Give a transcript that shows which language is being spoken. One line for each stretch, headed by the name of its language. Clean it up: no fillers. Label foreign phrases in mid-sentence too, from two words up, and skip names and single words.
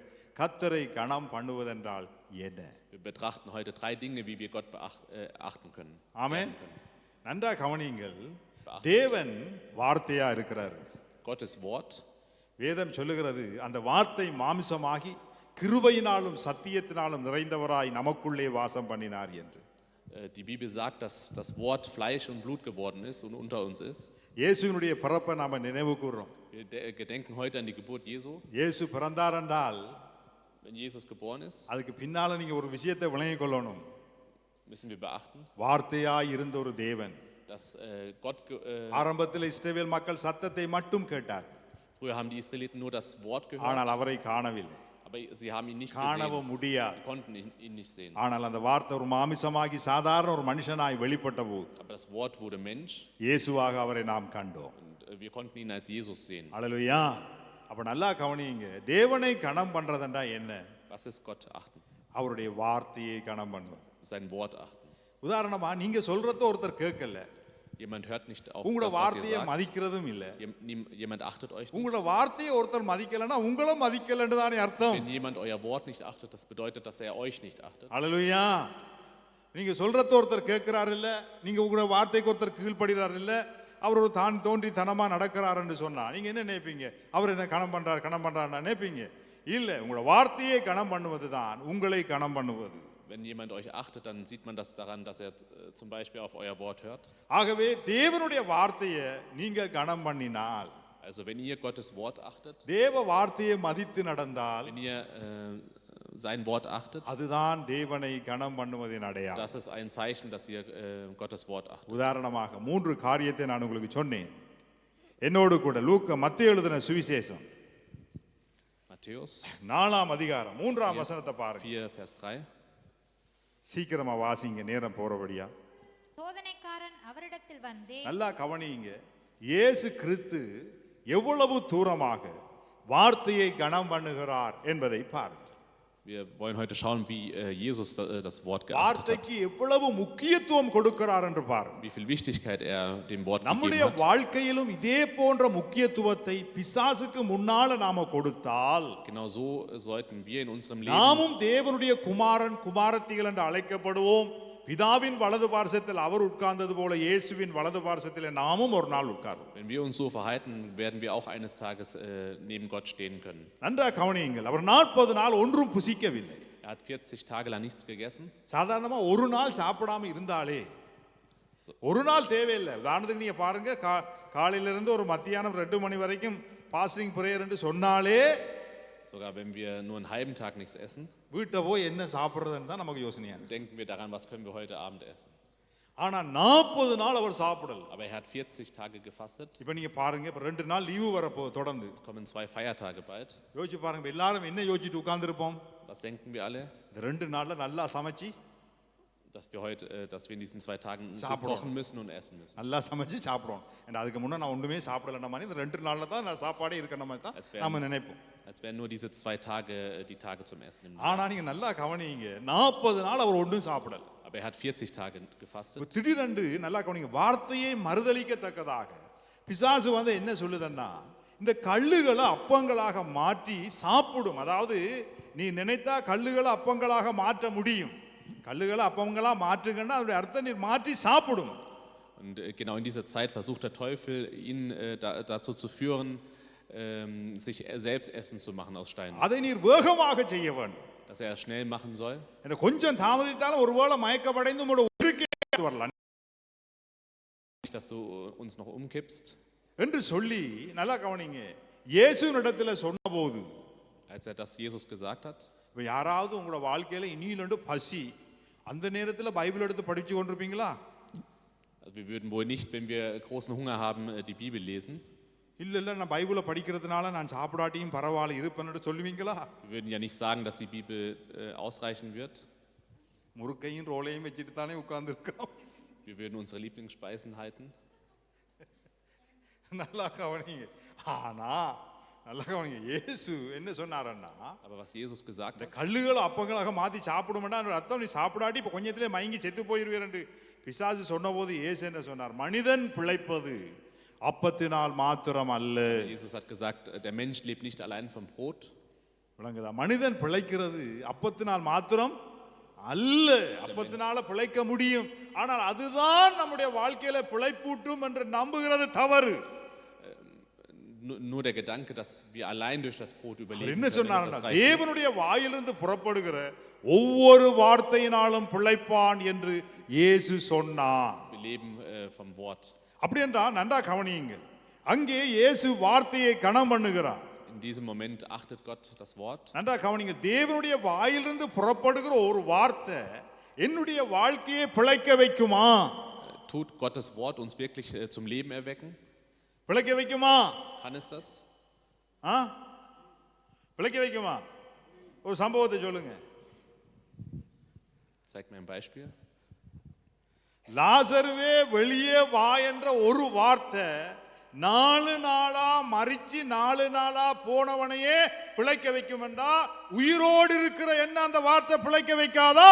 Tamil: கர்த்தரை கனம் பண்ணுவதென்றால் என்ன?
German: Wir betrachten heute 3 Dinge, wie wir Gott achten können.
Tamil: ஆமென்.
German: ehren können.
Tamil: நன்றா கவனியுங்கள். தேவன் வார்த்தையா இருக்கிறார்.
German: Gottes Wort,
Tamil: வேதம் சொல்லுகிறது அந்த வார்த்தை மாம்சமாகி கிருபையினாலும் சத்தியத்தினாலும் நிறைந்தவராய் நமக்குள்ளே வாசம் பண்ணினார் என்று.
German: die Bibel sagt, dass das Wort Fleisch und Blut geworden ist und unter uns ist.
Tamil: இயேசுவினுடைய பிறப்பை நாம நினைவு கூர்றோம்.
German: Wir gedenken heute an die Geburt Jesu.
Tamil: இயேசு பிறந்தார் என்றால்
German: Wenn Jesus geboren ist,
Tamil: அதுக்கு பின்னால நீங்க ஒரு விஷயத்தை விளங்கிக் கொள்ளணும்.
German: müssen wir beachten,
Tamil: வார்த்தையாய் இருந்த ஒரு தேவன்.
German: dass Gott,
Tamil: ஆரம்பத்தில் இஸ்ரவேல் மக்கள் சத்தத்தை மட்டும் கேட்டார்.
German: früher haben die Israeliten nur das Wort gehört,
Tamil: ஆனால் அவரை காணவில்லை.
German: aber sie haben ihn nicht
Tamil: காணவும்
German: gesehen.
Tamil: முடியாது.
German: Sie konnten ihn nicht sehen.
Tamil: ஆனால் அந்த வார்த்தை ஒரு மாமிசமாகி சாதாரண ஒரு மனுஷனாய் வெளிப்பட்ட போது
German: Aber das Wort wurde Mensch
Tamil: இயேசுவாக அவரை நாம் கண்டோம்.
German: und wir konnten ihn als Jesus sehen.
Tamil: அல்லேலூயா. அப்ப நல்லா கவனியுங்க. தேவனை கனம் பண்றதுண்டா என்ன?
German: Was ist Gott achten?
Tamil: அவருடைய வார்த்தையை கனம் பண்ணுவது.
German: Sein Wort achten.
Tamil: உதாரணமா நீங்க சொல்றத ஒருத்தர் கேட்கல.
German: Jemand hört nicht auf
Tamil: உங்களோட
German: das, was ihr
Tamil: வார்த்தையை
German: sagt.
Tamil: மதிக்கிறதும் இல்ல.
German: Jemand achtet euch nicht.
Tamil: உங்களோட வார்த்தையை ஒருத்தர் மதிக்கலன்னா உங்களும் மதிக்கலன்னு தானே அர்த்தம்.
German: Wenn jemand euer Wort nicht achtet, das bedeutet, dass er euch nicht achtet.
Tamil: அல்லேலூயா. நீங்க சொல்றத ஒருத்தர் கேட்கிறார் இல்ல, நீங்க உங்களோட வார்த்தைக்கு ஒருத்தர் கீழ்ப்படுகிறார் இல்ல, அவர் ஒரு தான் தோன்றி தனமா நடக்கிறாருன்னு சொன்னா நீங்க என்ன நினைப்பீங்க? அவர் என்ன கணம் பண்றாருன்னு நினைப்பீங்க? இல்ல, உங்களோட வார்த்தையை கணம் பண்ணுவது தான் உங்களை கணம் பண்ணுவது.
German: Wenn jemand euch achtet, dann sieht man das daran, dass er zum Beispiel auf euer Wort hört.
Tamil: ஆகவே தேவனுடைய வார்த்தையை நீங்க கணம் பண்ணினால்,
German: Also wenn ihr Gottes Wort achtet,
Tamil: தேவ வார்த்தையை மதித்து நடந்தால்,
German: wenn ihr sein Wort achtet,
Tamil: அதுதான் தேவனை கணம் பண்ணுவதின் அடையாளம்.
German: das ist ein Zeichen, dass ihr Gottes Wort achtet.
Tamil: உதாரணமாக 3 காரியத்தை நான் உங்களுக்கு சொன்னேன். என்னோடு கூட மத்தேயு எழுதின சுவிசேஷம்
German: Matthäus
Tamil: 4ஆம் அதிகாரம் 3ஆம் வசனத்தை பாருங்க.
German: 4, Vers 3.
Tamil: சீக்கிரமா வாசிங்க, நேரம் போறபடியா. சோதனைக்காரன் அவரிடத்தில் வந்து நல்லா கவனியுங்க. இயேசு கிறிஸ்து எவ்வளவு தூரமாக வார்த்தையை கனம் பண்ணுகிறார் என்பதை பாருங்க.
German: Wir wollen heute schauen, wie Jesus das Wort geachtet hat.
Tamil: வார்த்தைக்கு எவ்வளவு முக்கியத்துவம் கொடுக்கிறார் என்று பாருங்க.
German: Wie viel Wichtigkeit er dem Wort
Tamil: நம்முடைய
German: gegeben hat.
Tamil: வாழ்க்கையிலும் இதே போன்ற முக்கியத்துவத்தை பிசாசுக்கு முன்னால நாம கொடுத்தால்,
German: Genau so sollten wir in unserem Leben,
Tamil: நாமும் தேவனுடைய குமாரன் குமாரத்திகள் என்று அழைக்கப்படுவோம். பிதாவின் வலது பார்சத்தில் அவர் உட்கார்ந்தது போல இயேசுவின் வலது பார்சத்தில் நாமும் ஒரு நாள் உட்கார்வோம்.
German: wenn wir uns so verhalten, werden wir auch eines Tages neben Gott stehen können.
Tamil: நன்றாக கவனியுங்கள். அவர் 40 நாள் ஒன்றும் புசிக்கவில்லை.
German: Er hat 40 Tage lang nichts gegessen.
Tamil: சாதாரணமா ஒரு நாள் சாப்பிடாம இருந்தாலே ஒரு நாள் தேவையில்லை. உதாரணத்துக்கு நீங்க பாருங்க, காலையில இருந்து ஒரு மத்தியானம் 2 மணி வரைக்கும்
English: fasting prayer
Tamil: என்று சொன்னாலே,
German: Sogar wenn wir nur einen halben Tag nichts essen,
Tamil: வீட்டை போய் என்ன சாப்பிடுறதுன்னு தான் நமக்கு யோசனையா இருக்கு.
German: denken wir daran, was können wir heute Abend essen.
Tamil: ஆனா 40 நாள் அவர் சாப்பிடல.
German: Aber er hat 40 Tage gefastet.
Tamil: இப்ப நீங்க பாருங்க, இப்ப 2 நாள் லீவு வரப்போ தொடர்ந்து
German: Es kommen 2 Feiertage bald.
Tamil: யோசிச்சு பாருங்க, இப்ப எல்லாரும் என்ன யோசிச்சுட்டு உட்கார்ந்துருப்போம்?
German: Was denken wir alle?
Tamil: இந்த 2 நாள்ல நல்லா சமைச்சு
German: Dass wir in diesen 2 Tagen gut Sabrón. kochen müssen und essen müssen.
Tamil: நல்லா சமைச்சு சாப்பிடுவோம். அதுக்கு முன்னே நான் ஒன்றுமே சாப்பிடலன்ற மாதிரி இந்த 2 நாள்ல தான் நான் சாப்பாடே இருக்கிற மாதிரி தான் நம்ம நினைப்போம்.
German: Als wären nur diese 2 Tage die Tage zum Essen im
Tamil: ஆனா
German: Jahr.
Tamil: நீங்க நல்லா கவனிங்க, 40 நாள் அவர் ஒன்றும் சாப்பிடல.
German: Aber er hat 40 Tage gefastet.
Tamil: திடீரென்று நல்லா கவனிங்க, வார்த்தையை மறுதலிக்கத்தக்கதாக பிசாசு வந்து என்ன சொல்லுதுன்னா, இந்த கல்லுகளை அப்பங்களாக மாற்றி சாப்பிடும். அதாவது நீ நினைத்தா கல்லுகளை அப்பங்களாக மாற்ற முடியும். கல்லுகளை அப்பங்களா மாற்றுங்கன்னா அதோட அர்த்தம் நீ மாற்றி சாப்பிடும்.
German: Und genau in dieser Zeit versucht der Teufel, ihn dazu zu führen, sich selbst Essen zu machen aus Steinen.
Tamil: அதை நீர் வேகமாக செய்ய வேண்டும்.
German: Dass er es schnell machen soll.
Tamil: கொஞ்சம் தாமதித்தாலும் ஒருவேளை மயக்கப்படைந்து உங்களோட உயிருக்கே வரலாம்
German: Nicht, dass du uns noch umkippst.
Tamil: என்று சொல்லி நல்லா கவனிங்க, இயேசுவினிடத்துல சொன்னபோது,
German: Als er das Jesus gesagt hat,
Tamil: இப்போ யாராவது உங்களோட வாழ்க்கையில இனியிலண்டு பசி, அந்த நேரத்தில் பைபிள் எடுத்து படிச்சு கொண்டிருப்பீங்களா?
German: also wir würden wohl nicht, wenn wir großen Hunger haben, die Bibel lesen.
Tamil: இல்ல நான் பைபிளை படிக்கிறதுனால நான் சாப்பிடாட்டியும் பரவாயில்ல இருப்பேன்னு சொல்லுவீங்களா?
German: Wir würden ja nicht sagen, dass die Bibel ausreichen wird.
Tamil: முறுக்கையும் ரோலையும் வச்சுட்டு தானே உட்கார்ந்து இருக்கோம்.
German: Wir würden unsere Lieblingsspeisen halten.
Tamil: நல்லா கவனிங்க. ஆனா நல்லா கவனிங்க, இயேசு என்ன சொன்னாரன்னா,
German: Aber was Jesus gesagt
Tamil: இந்த
German: hat,
Tamil: கல்லுகளை அப்பங்களாக மாற்றி சாப்பிடுமெண்டா அர்த்தம் நீ சாப்பிடாட்டி இப்போ கொஞ்சத்திலே மயங்கி செத்து போயிருவீர் என்று பிசாசு சொன்னபோது இயேசு என்ன சொன்னார்? மனிதன் பிழைப்பது அப்பத்தினால் மாத்திரம் அல்ல.
German: Jesus hat gesagt, der Mensch lebt nicht allein vom Brot.
Tamil: விளங்குதா? மனிதன் பிழைக்கிறது அப்பத்தினால் மாத்திரம் அல்ல. அப்பத்தினால பிழைக்க முடியும், ஆனால் அதுதான் நம்முடைய வாழ்க்கையில பிழைப்பூட்டும் என்று நம்புகிறது தவறு.
German: Nur der Gedanke, dass wir allein durch das Brot
Tamil: அவர்
German: überleben
Tamil: என்ன
German: können,
Tamil: சொன்னார்னா,
German: das reicht nicht.
Tamil: தேவனுடைய வாயிலிருந்து புறப்படுகிற ஒவ்வொரு வார்த்தையினாலும் பிழைப்பான் என்று இயேசு சொன்னார்.
German: Wir leben vom Wort.
Tamil: அப்படி என்றால் நன்றா கவனியுங்கள், அங்கே இயேசு வார்த்தையை கனம் பண்ணுகிறார்.
German: In diesem Moment achtet Gott das Wort.
Tamil: நன்றா கவனியுங்கள், தேவனுடைய வாயிலிருந்து புறப்படுகிற ஒரு வார்த்தை என்னுடைய வாழ்க்கையை பிழைக்க வைக்குமா?
German: Tut Gottes Wort uns wirklich zum Leben erwecken?
Tamil: பிழைக்க வைக்குமா?
German: Kann es das?
Tamil: பிழைக்க வைக்குமா? ஒரு சம்பவத்தை சொல்லுங்க.
German: Zeig mir ein Beispiel.
Tamil: லாசருவே வெளியே வா என்ற ஒரு வார்த்தை 4 நாளா மரிச்சு 4 நாளா போனவனையே பிழைக்க வைக்கும் என்றா, உயிரோடு இருக்கிற என்ன அந்த வார்த்தை பிழைக்க வைக்காதா?